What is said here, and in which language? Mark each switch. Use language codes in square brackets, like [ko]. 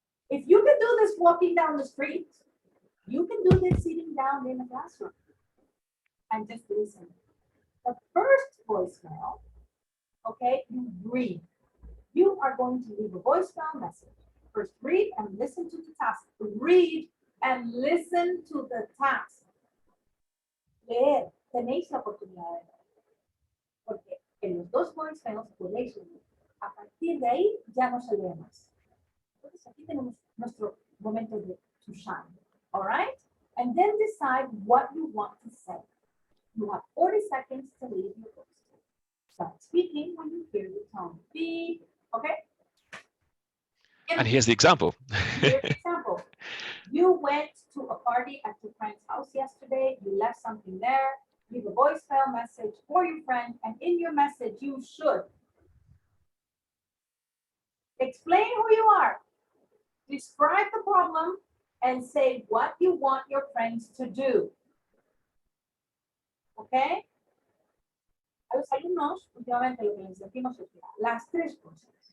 [en] If you can do this walking down the street, you can do this sitting down in the classroom and just listen. The first voicemail, okay, you read. You are going to leave a voicemail message. First, read and listen to the task. Read and listen to the task. [es] Leer. Tenéis la oportunidad de leer. Porque en los dos voicemails podéis leer. A partir de ahí ya no se lee más. Entonces aquí tenemos nuestro momento de [en] to shine. All right? And then decide what you want to say. You have 40 seconds to leave your voice. Start speaking when you hear the tone. Beep. Okay? And here's the example. Here's the example. You went to a party at your friend's house yesterday. You left something there. Leave a voicemail message for your friend. And in your message, you should explain who you are. Describe the problem and say what you want your friends to do. Okay? [es] A los alumnos, últimamente lo que les decimos es las tres cosas.